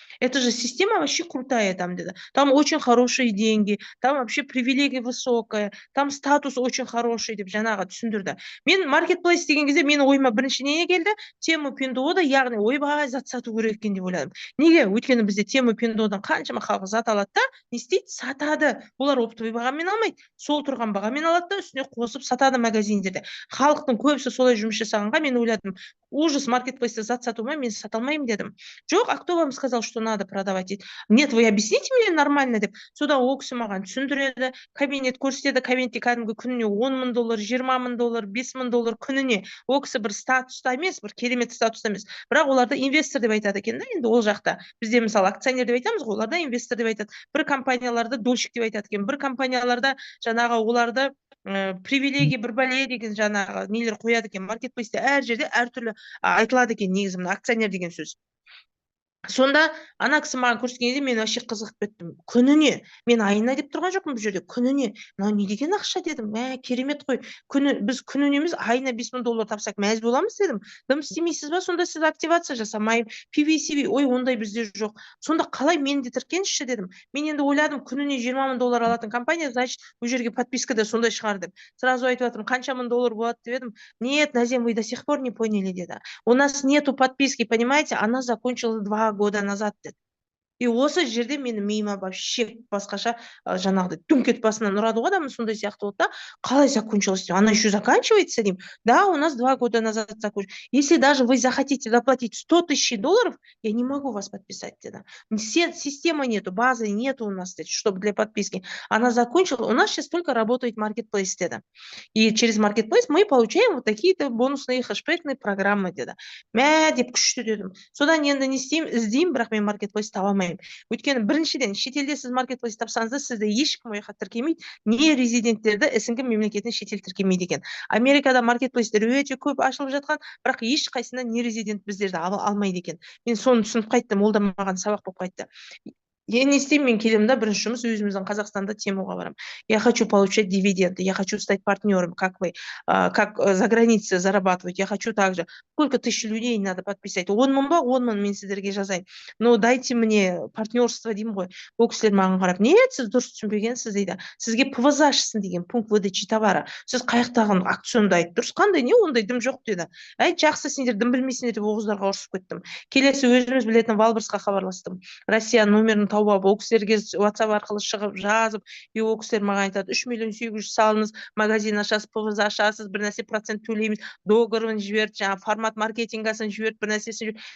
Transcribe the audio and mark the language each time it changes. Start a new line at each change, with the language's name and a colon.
Russian: Это же система вообще крутая там,
Kazakh: деді,
Russian: там очень хорошие деньги, там вообще привилегия высокая, там статус очень хороший,
Kazakh: деп жаңағы түсіндірді. Мен маркетплейс деген кезде менің ойыма бірінші не келді? Тему Пиндода, яғни ойбай зат сату керек екен деп ойладым. Неге? Өйткені бізде Тему Пиндодан қаншама халық зат алады да, не істейді? Сатады. Олар оптовый бағамен алмайды, сол тұрған бағамен алады да, үстіне қосып сатады магазиндерде. Халықтың көбісі солай жұмыс жасағанға мен ойладым, ужас, маркетплейсте зат сату ма, мен сата алмаймын дедім. Жоқ,
Russian: а кто вам сказал, что надо продавать?
Kazakh: Дейді.
Russian: Нет, вы объясните мне нормально
Kazakh: деп. Содан ол кісі маған түсіндіреді, кабинет көрсетеді, кабинетте кәдімгі күніне 10 мың доллар, 20 мың доллар, 5 мың доллар күніне. Ол кісі бір статуста емес, бір керемет статуста емес, бірақ оларды инвестор деп айтады екен да. Енді ол жақта бізде мысалы акционер деп айтамыз ғой, оларда инвестор деп айтады. Бір компанияларды дольщик деп айтады екен, бір компанияларда жаңағы оларды привилегия бір бәле деген жаңағы нелер қояды екен. Маркетплейсте әр жерде әртүрлі айтылады екен, негізі мына акционер деген сөз. Сонда ана кісі маған көрсеткенде мен вообще қызығып кеттім. Күніне, мен айына деп тұрған жоқпын бұл жерде, күніне. Мынау не деген ақша, дедім. Керемет қой. Біз күніне емес, айына 5 мың доллар тапсақ мәз боламыз, дедім. Дым істемейсіз ба? Сонда сіз активация жасамаймын. PV, ой, ондай бізде жоқ. Сонда қалай мені де тіркенші, дедім. Мен енді ойладым, күніне 20 мың доллар алатын компания, значит, бұл жерге подписка да сондай шығар деп. Сразу айтып жатырмын, қанша мың доллар болады деп едім.
Russian: Нет, Назем, вы до сих пор не поняли,
Kazakh: деді.
Russian: У нас нету подписки, понимаете? Она закончилась 2 года назад,
Kazakh: деді. И осы жерде мені миыма вообще басқаша жаңағыдай дүңкет басынан ұрады ғой, адамның сондай сияқты болды да. Қалай
Russian: закончилось? Она еще заканчивается,
Kazakh: деймін.
Russian: Да, у нас 2 года назад закончилось. Если даже вы захотите заплатить 100 тысяч долларов, я не могу вас подписать,
Kazakh: деді.
Russian: Системы нету, базы нету у нас, чтобы для подписки. Она закончила. У нас сейчас только работает маркетплейс,
Kazakh: деді.
Russian: И через маркетплейс мы получаем вот такие-то бонусные хэшбэкные программы, деді.
Kazakh: Мә деп күшті, дедім. Содан енді не істеймін? Іздеймін, бірақ мен маркетплейс таба алмаймын. Өйткені біріншіден шетелде сіз маркетплейс тапсаңыз да, сізді ешкім ояққа тіркемейді, не резиденттерді СНГ мемлекетінің шетел тіркемейді екен. Америкада маркетплейстер өте көп ашылып жатқан, бірақ ешқайсында не резидент біздерді алмайды екен. Мен соны түсініп қайттым, ол да маған сабақ болып қайтты. Я не істеймін, мен келемін да, бірінші жұмыс өзіміздің Қазақстанда Темуға барам.
Russian: Я хочу получать дивиденды, я хочу стать партнером, как вы, как за границей зарабатывать. Я хочу также. Сколько тысяч людей надо подписать?
Kazakh: 10 мың ба? 10 мың мен сіздерге жазайын.
Russian: Но дайте мне партнерство,
Kazakh: деймін ғой. Ол кісілер маған қарап, нет, сіз дұрыс түсінбегенсіз, дейді. Сізге ПВЗ ашсын деген,
Russian: пункт выдачи товара.
Kazakh: Сіз қаяқтаған акционды айтты. Дұрыс, қандай, не ондай дым жоқ, деді. Жақсы, сендер дым білмейсіңдер деп оғыздарға ұрысып кеттім. Келесі өзіміз білетін Валберсқа хабарластым. Россия номерін тауып алып, ол кісілерге WhatsApp арқылы шығып жазып, и ол кісілер маған айтады: 3 миллион 700 салыңыз, магазин ашасыз, ПВЗ ашасыз, бір нәрсе процент төлейміз, договорын жіберді, жаңағы формат маркетингасын жіберді, бір нәрсесін жіберді.